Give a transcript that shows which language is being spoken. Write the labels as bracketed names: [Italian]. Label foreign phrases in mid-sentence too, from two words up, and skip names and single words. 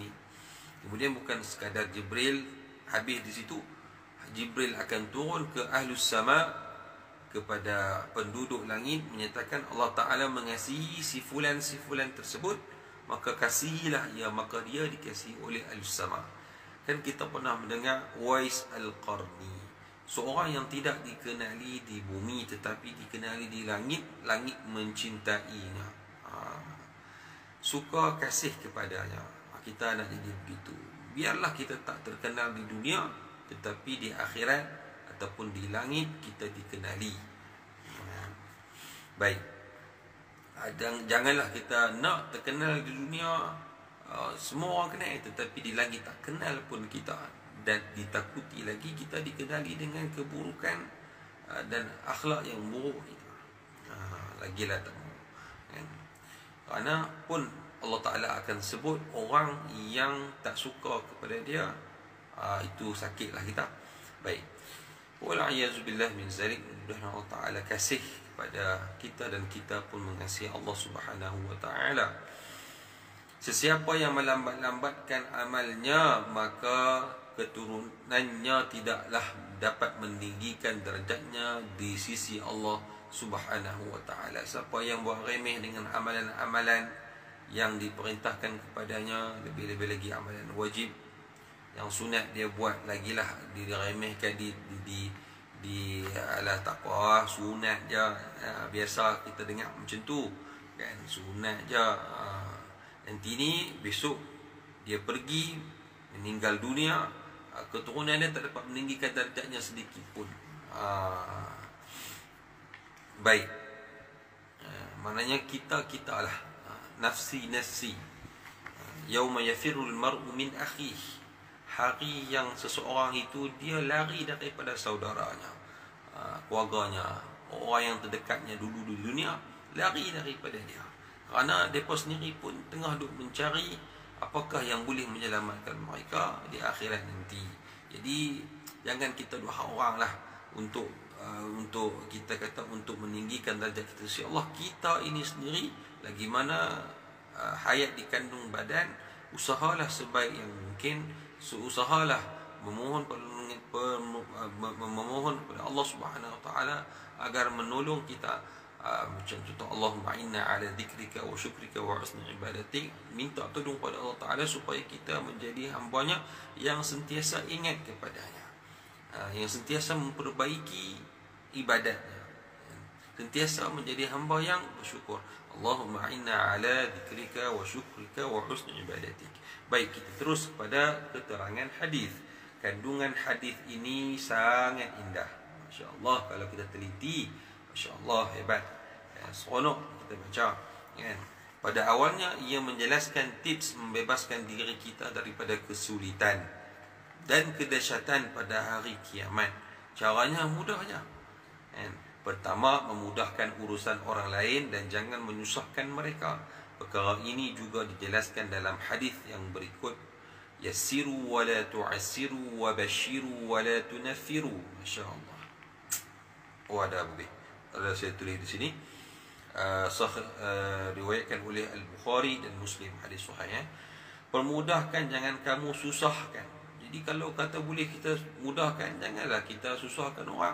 [Malay] Kemudian bukan sekadar Jibril habis di situ, Jibril akan turun ke [Arabic] أهل السماء, [Malay] kepada penduduk langit, menyatakan Allah Ta'ala mengasihi si fulan tersebut, maka kasihilah ia, maka dia dikasihi oleh [Arabic] أهل السماء. [Malay] Kan kita pernah mendengar Uwais Al-Qarni, seorang yang tidak dikenali di bumi tetapi dikenali di langit. Langit mencintainya, suka kasih kepadanya. Kita nak jadi begitu. Biarlah kita tak terkenal di dunia, tetapi di akhirat ataupun di langit kita dikenali. Baik. Janganlah kita nak terkenal di dunia, semua orang kenal, tetapi di langit tak kenal pun kita. Dan ditakuti lagi kita dikenali dengan keburukan dan akhlak yang buruk kita. Lagilah tak mahu. Kerana pun Allah Ta'ala akan sebut orang yang tak suka kepada dia, itu sakitlah kita. Baik. [Arabic] والعياذ بالله من ذلك. [Malay] Mudah-mudahan Allah Ta'ala kasih kepada kita dan kita pun mengasihi Allah [Arabic] سبحانه وتعالى. [Malay] Sesiapa yang melambat-lambatkan amalnya, maka keturunannya tidaklah dapat meninggikan derajatnya di sisi Allah [Arabic] سبحانه وتعالى. [Malay] Siapa yang buat remeh dengan amalan-amalan yang diperintahkan kepadanya, lebih-lebih lagi amalan wajib, yang sunat dia buat lagilah diremehkan, alah takwa, sunat je. Biasa kita dengar macam tu kan, sunat je. Nanti ni besok dia pergi meninggal dunia, keturunan dia tak dapat meninggikan darjatnya sedikit pun. Baik. Maknanya kita lah nafsi. [Arabic] يوم يفر المرء من أخيه, [Malay] hari yang seseorang itu dia lari daripada saudaranya, keluarganya, orang yang terdekatnya dulu di dunia, lari daripada dia. Kerana mereka sendiri pun tengah duk mencari apakah yang boleh menyelamatkan mereka di akhirat nanti. Jadi jangan kita doa orang lah untuk kita kata untuk meninggikan darjat kita si Allah. Kita ini sendiri lagi mana hayat di kandung badan, usahalah sebaik yang mungkin. Usahalah memohon kepada Allah [Arabic] سبحانه وتعالى [Malay] agar menolong kita. Macam contoh, [Arabic] اللهم إنا على ذكرك وشكرك وحسن عبادتك. [Malay] Minta tolong kepada Allah Ta'ala supaya kita menjadi hamba-Nya yang sentiasa ingat kepadanya, yang sentiasa memperbaiki ibadatnya, sentiasa menjadi hamba yang bersyukur. [Arabic] اللهم إنا على ذكرك وشكرك وحسن عبادتك. [Malay] Baik, kita terus kepada keterangan hadis. Kandungan hadis ini sangat indah, masya-Allah. Kalau kita teliti, masya-Allah, hebat. Seronok kita baca kan. Pada awalnya ia menjelaskan tips membebaskan diri kita daripada kesulitan dan kedahsyatan pada hari kiamat. Caranya mudah aja kan. Pertama, memudahkan urusan orang lain dan jangan menyusahkan mereka. Perkara ini juga dijelaskan dalam hadis yang berikut. [Arabic] يسروا ولا تعسروا وبشروا ولا تنفروا. [Malay] Masya-Allah. Ada lebih. Ada saya tulis di sini. Riwayatkan oleh Al-Bukhari dan Muslim, hadis sahih. Permudahkan, jangan kamu susahkan. Jadi kalau kata boleh kita mudahkan, janganlah kita susahkan orang.